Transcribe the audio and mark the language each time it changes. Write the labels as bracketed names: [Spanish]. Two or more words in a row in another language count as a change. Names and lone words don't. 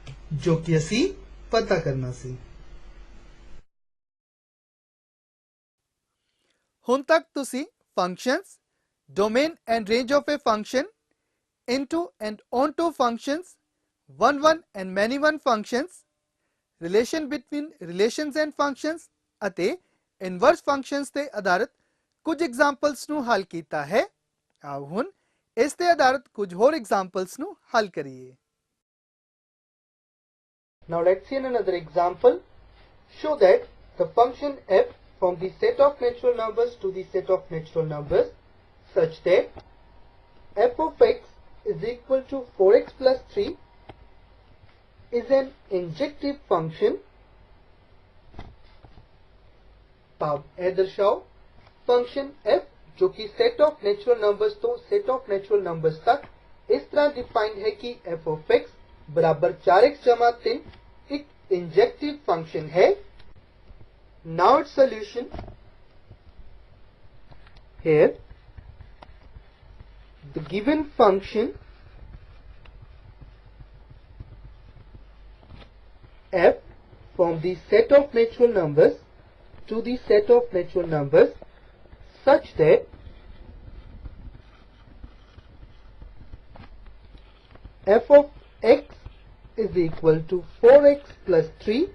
[Hindi] जो कि [Punjabi] ਅਸੀਂ ਪਤਾ ਕਰਨਾ ਸੀ। ਹੁਣ ਤੱਕ ਤੁਸੀਂ [English] functions, domain and range of a function, into and onto functions, one and many one functions, relation between relations and functions ਅਤੇ inverse functions [Punjabi] ਤੇ ਆਧਾਰਿਤ ਕੁਝ ਐਗਜ਼ਾਮਪਲਸ ਨੂੰ ਹੱਲ ਕੀਤਾ ਹੈ। ਆਓ ਹੁਣ ਇਸ ਤੇ ਆਧਾਰਿਤ ਕੁਝ ਹੋਰ ਐਗਜ਼ਾਮਪਲਸ ਨੂੰ ਹੱਲ ਕਰੀਏ। [English] Now let's see another example. Show that the function f from the set of natural numbers to the set of natural numbers such that f of x is equal to 4x plus 3 is an injective function. [Punjabi] ਭਾਵ ਇਹ ਦਰਸਾਓ ਫੰਕਸ਼ਨ f ਜੋ ਕਿ [English] set of natural numbers [Punjabi] ਤੋਂ [English] set of natural numbers [Punjabi] ਤੱਕ ਇਸ ਤਰ੍ਹਾਂ ਡਿਫਾਈਂਡ ਹੈ ਕਿ [English] f of x [Punjabi] ਬਰਾਬਰ 4x ਜਮ੍ਹਾਂ 3 ਇੱਕ [English] injective function [Punjabi] ਹੈ। [English] now it's solution. Here the given function f from the set of natural numbers to the set of natural numbers such that f of x is equal to 4x plus 3.